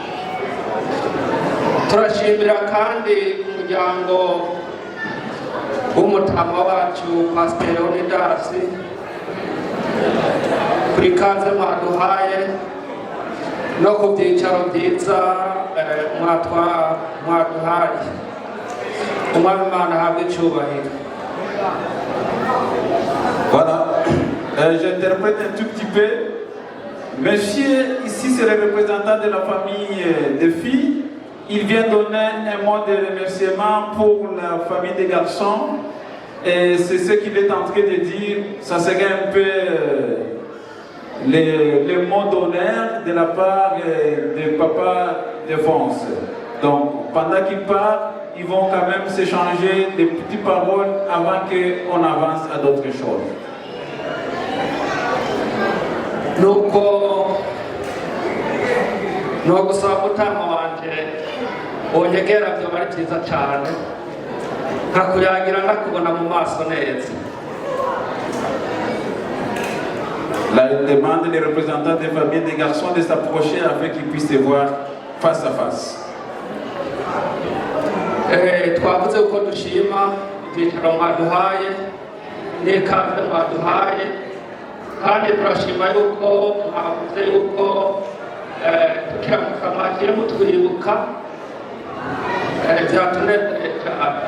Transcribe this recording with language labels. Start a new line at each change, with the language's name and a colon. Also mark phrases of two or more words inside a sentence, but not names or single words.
Kinyarwanda: Turashimira kandi umuryango w'umutama wacu Pastor Leonidas kuri kaze mwaduhaye no ku byicaro byiza mwaduhaye. Umwami Imana ahabwe icyubahiro.
French: Voilà, j'interprète un tout petit peu. Monsieur, ici c'est le représentant de la famille des filles. Il vient donner un mot de remerciement pour la famille des garçons. Et c'est ce qu'il est en train de dire. Ça serait un peu les mots d'honneur de la part de papa Défense. Donc pendant qu'il parle, ils vont quand même s'échanger des petites paroles avant qu'on avance à d'autres choses.
Kinyarwanda: Nuko gusaba mutama wanje onyegera byo bari byiza cyane nkakuyagira nakubona mu maso neza.
French: La demande des représentants des familles des garçons de s'approcher afin qu'ils puissent se voir face à face.
Kinyarwanda: Twavuze uko dushima ibyicaro mwaduhaye n'ikaze mwaduhaye, kandi turashima yuko mwavuze yuko tukiramuka mwagiye mutwibuka byatunezeye cyane.